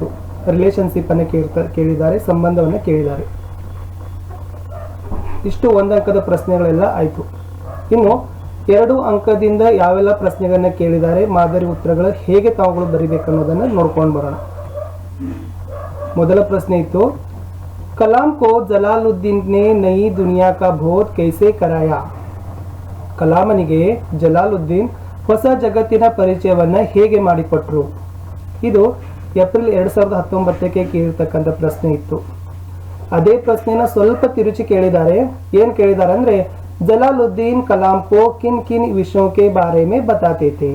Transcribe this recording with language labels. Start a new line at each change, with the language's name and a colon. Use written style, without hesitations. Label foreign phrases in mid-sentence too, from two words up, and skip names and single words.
Kannada: ರಿಲೇಶನ್ಶಿಪ್ ಅನ್ನು ಕೇಳಿದ್ದಾರೆ, ಸಂಬಂಧವನ್ನು ಕೇಳಿದ್ದಾರೆ. ಇಷ್ಟು 1 ಅಂಕದ ಪ್ರಶ್ನೆಗಳೆಲ್ಲ ಆಯಿತು. ಇನ್ನು 2 ಅಂಕದಿಂದ ಯಾವೆಲ್ಲ ಪ್ರಶ್ನೆಗಳನ್ನ ಕೇಳಿದ್ದಾರೆ, ಮಾದರಿ ಉತ್ತರಗಳು ಹೇಗೆ ತಾವುಗಳು ಬರಿಬೇಕನ್ನೋದನ್ನು ನೋಡ್ಕೊಂಡು ಬರೋಣ. ಮೊದಲ ಪ್ರಶ್ನೆ ಇತ್ತು,
Hindi: कलाम को जलालुद्दीन ने नई दुनिया का बोध कैसे कराया?
Kannada: ಕಲಾಮನಿಗೆ ಜಲಾಲುದ್ದೀನ್ ಹೊಸ ಜಗತ್ತಿನ ಪರಿಚಯವನ್ನ ಹೇಗೆ ಮಾಡಿಕೊಟ್ರು? ಇದು ಏಪ್ರಿಲ್ 2019 ಕೇಳಿರ್ತಕ್ಕಂಥ ಪ್ರಶ್ನೆ ಇತ್ತು. ಅದೇ ಪ್ರಶ್ನೆನ ಸ್ವಲ್ಪ ತಿರುಚಿ ಕೇಳಿದ್ದಾರೆ. ಏನ್ ಕೇಳಿದ್ದಾರೆ ಅಂದ್ರೆ,
Hindi: जलालुद्दीन कलाम को किन किन विषयों के बारे में बताते थे.